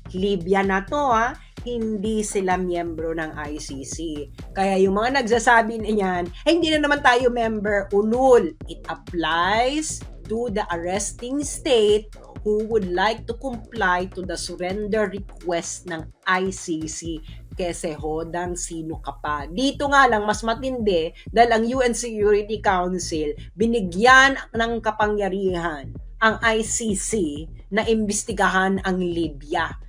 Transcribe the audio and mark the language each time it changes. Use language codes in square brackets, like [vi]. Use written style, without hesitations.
[tl] Libya na to hindi sila miyembro ng ICC. Kaya yung mga nagsasabi niyan, hindi na naman tayo member, ulul. [en] It applies to the arresting state who would like to comply to the surrender request ng ICC. [tl] Kese hodang sino ka pa. Dito nga lang mas matindi dahil ang UN Security Council binigyan ng kapangyarihan ang ICC na imbestigahan ang Libya.